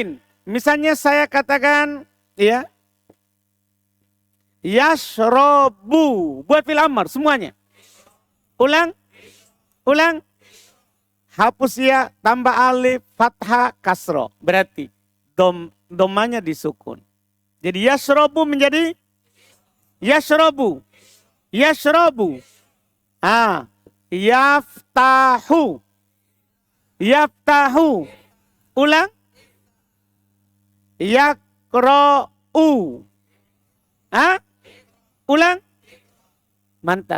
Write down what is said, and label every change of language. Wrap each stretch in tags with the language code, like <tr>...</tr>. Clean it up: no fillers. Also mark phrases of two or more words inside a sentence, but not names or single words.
<id>Misalnya saya katakan, ya, yashrobu. Buat</id> <ar>فعل أمر</ar> <id>semuanya. Ulang. Ulang. Hapus ya, tambah alif, fathah, kasro. Berarti domanya disukun. Jadi yashrobu menjadi yashrobu.</id> <ar>يشرب. يفتح.</ar> <id>Yaftahu. Ulang. Yakro'u. Ulang. Mantap.</id>